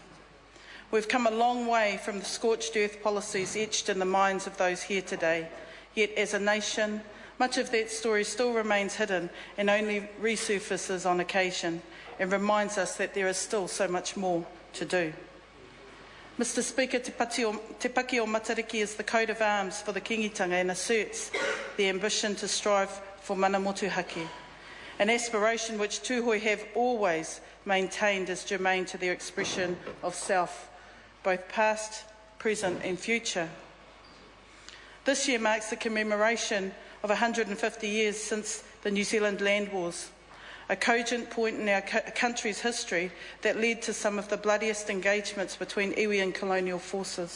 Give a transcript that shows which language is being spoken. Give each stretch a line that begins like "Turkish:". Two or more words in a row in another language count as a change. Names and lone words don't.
English: We've come a long way from the scorched earth policies etched in the minds of those here today, yet as a nation, much of that story still remains hidden and only resurfaces on occasion and reminds us that there is still so much more to do. Mr. Speaker, Te Paki o Matariki is the coat of arms for the kingitanga and asserts the ambition to strive for
Māori: mana motuhake,
English: an aspiration which Tuhoe have always maintained as germane to their expression of self, both past, present and future. This year marks the commemoration of 150 years since the New Zealand Land Wars, a cogent point in our country's history that led to some of the bloodiest engagements between iwi and colonial forces.